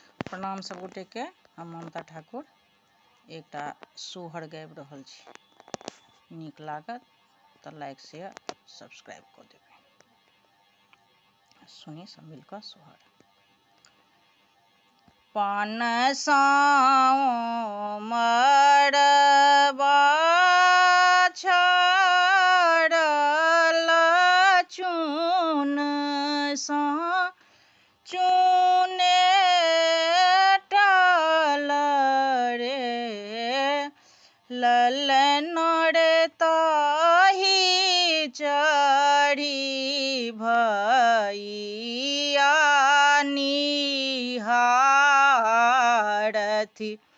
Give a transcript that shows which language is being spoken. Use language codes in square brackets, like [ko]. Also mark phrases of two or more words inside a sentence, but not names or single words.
[mai] प्रणाम सब गोटे के। हम ममता ठाकुर एकटा सोहर गाबि रहल छी। नीक लागत तऽ [en] like share subscribe [mai] कऽ देबै। सुनी सब मिलकर सोहर। पान साओ मरबा छड़ल चून सा चूने टाल रे ललन रे ताही चढ़ी भैया निहारथि